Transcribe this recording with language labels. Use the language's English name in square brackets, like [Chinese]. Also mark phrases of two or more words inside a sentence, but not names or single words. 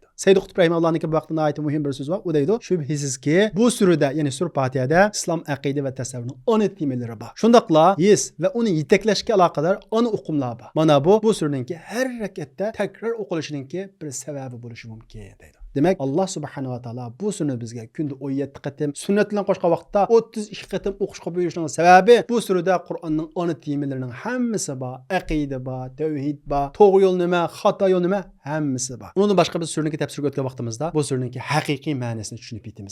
[Uzbek] Sayyid Qutb rahimahullohning bu vaqtida aytgan muhim bir so'z bor. U deydi, shubhisizki bu surada, ya'ni Surah Fatihada islom aqida va tasavvurning ana temalari bor. Shundaqla his va uni yetaklashga aloqador ana o'qimlar bor. Mana bu surningki har rakatda takror o'qilishiningki bir sababi bo'lishi mumkin deydi. Demek Allah [Arabic] سبحانه وتعالى [Uzbek] bu surani bizga kunda 17 qatim, sunnat bilan qo'shgan vaqtda 32 qatim o'qishga buyurishining sababi bu surada Qur'onning ana temalarining hammasi bor, aqida bor, tavhid bor, to'g'ri yo'l nima, xato yo'l nima, hammasi bor. Undan boshqa biz surani tafsirga o'tgan vaqtimizda bu suraning haqiqiy ma'nosini tushunib yetamiz.